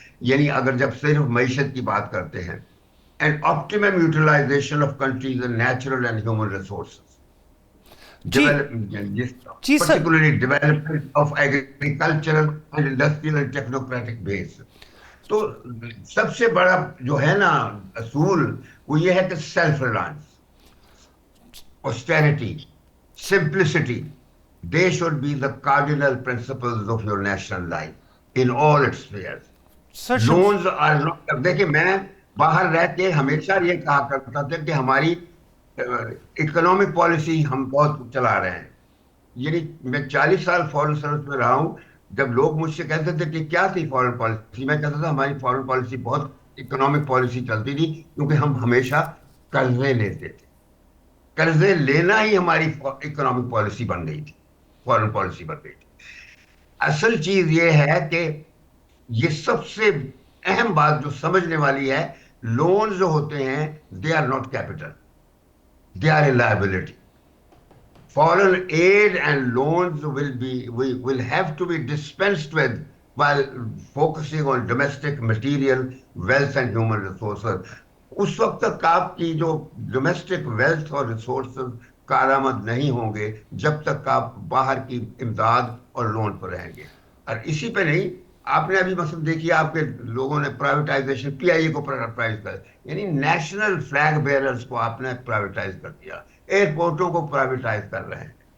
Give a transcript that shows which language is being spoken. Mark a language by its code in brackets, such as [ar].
[ur] یعنی اگر جب صرف معیشت کی بات کرتے ہیں، [en] and optimum utilization of countries natural and human resources, [ur] جی جی sir. [en] particularly development of agricultural and industrial and technocratic base. [ur] تو سب سے بڑا جو ہے نا اصول وہ یہ ہے کہ [en] Self reliance, austerity, simplicity, they should be the cardinal principles of your national life in all its spheres. Loans are not. [ur] دیکھیں میں باہر رہ کے ہمیشہ یہ کہا کرتا تھا کہ ہماری اکنامک پالیسی ہم بہت چلا رہے ہیں. یعنی میں 40 سال فورن سروس میں رہا ہوں. جب لوگ مجھ سے کہتے تھے کہ کیا تھی فورن پالیسی، میں کہتا تھا ہماری فورن پالیسی بہت اکنامک پالیسی چلتی تھی، کیونکہ ہم ہمیشہ قرضے لیتے تھے. قرضے لینا ہی ہماری اکنامک پالیسی بن گئی تھی، فورن پالیسی بن گئی تھی. اصل چیز یہ ہے کہ یہ سب سے اہم بات جو سمجھنے والی ہے، لون جو ہوتے ہیں [en] They are not capital, they are a liability. Foreign aid and loans will have to be dispensed with while focusing on domestic material, wealth and human resources. [ur] اس وقت تک آپ کی جو ڈومیسٹک ویلتھ اور ریسورسز کارآمد نہیں ہوں گے جب تک آپ باہر کی امداد اور لون پر رہیں گے. اور اسی پہ نہیں، آپ نے ابھی مثلا دیکھیے آپ کے لوگوں نے پرائیویٹائزیشن پی آئی اے کو پرائیویٹائز کر، یعنی نیشنل فلیگ بیئررز کو آپ نے پرائیویٹائز کر دیا، ایئرپورٹوں کو پرائیویٹائز کر رہے ہیں.